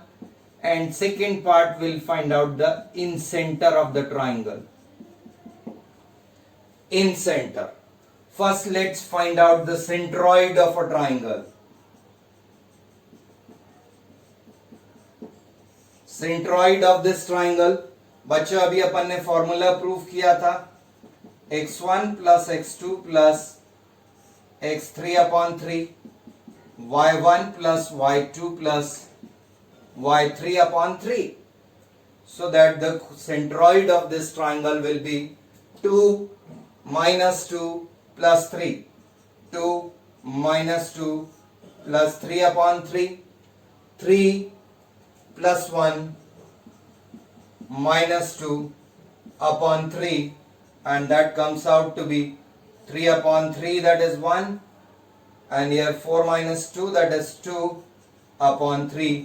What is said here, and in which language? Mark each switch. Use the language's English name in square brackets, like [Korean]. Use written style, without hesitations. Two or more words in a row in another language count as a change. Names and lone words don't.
[English] And second part we'll find out the incenter of the triangle. Incenter. First let's find out the centroid of a triangle. Centroid of this triangle, [Hindi] बच्चों अभी अपन ने फॉर्मूला प्रूव किया था, [English] x1 plus x2 plus x3 upon 3, y1 plus y2 plus y3 upon 3. So that the centroid of this triangle will be 2 minus 2 plus 3. 2 minus 2 plus 3 upon 3. 3 plus 1 minus 2 upon 3, and that comes out to be 3 upon 3, that is 1, and here 4 minus 2, that is 2 upon 3.